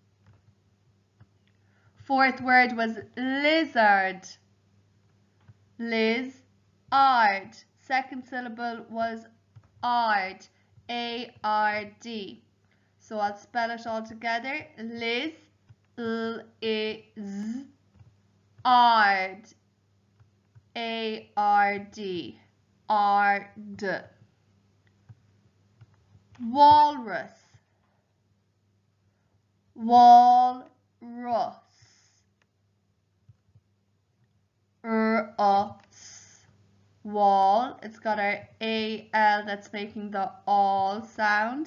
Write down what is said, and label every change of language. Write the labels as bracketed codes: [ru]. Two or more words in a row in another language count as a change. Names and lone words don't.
[en] Fourth word was lizard. Liz-ard. Second syllable was ard. A-R-D. So I'll spell it all together. Liz, L-I-Z, ard. A-R-D. Ard. Walrus. Walrus. Wall. It's got our A-L that's making the all sound.